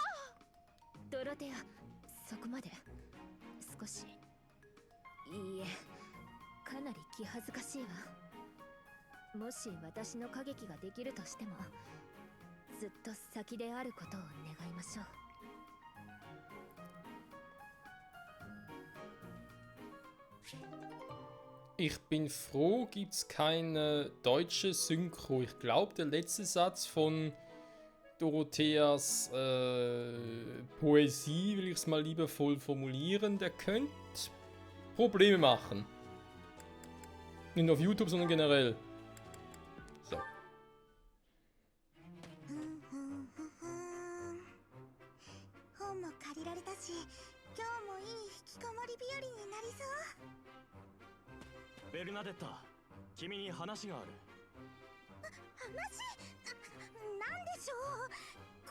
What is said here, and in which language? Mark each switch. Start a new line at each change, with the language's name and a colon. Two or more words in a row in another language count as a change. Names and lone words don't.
Japanese: ドロテア、そこまで。少しいいえ、かなり気恥ずかしいわ。もし私の歌劇ができるとしてもずっと先であることを願いましょう。
German: Ich bin froh, gibt es keine deutsche Synchro. Ich glaube, der letzte Satz von Dorotheas Poesie, will ich es mal liebevoll formulieren, der könnte Probleme machen. Nicht nur auf YouTube, sondern generell. So.
Japanese: 本も借りられたし、今日もいい引きこもり日和になりそう。ベルナデッタ、君に話がある。話？なんでしょう。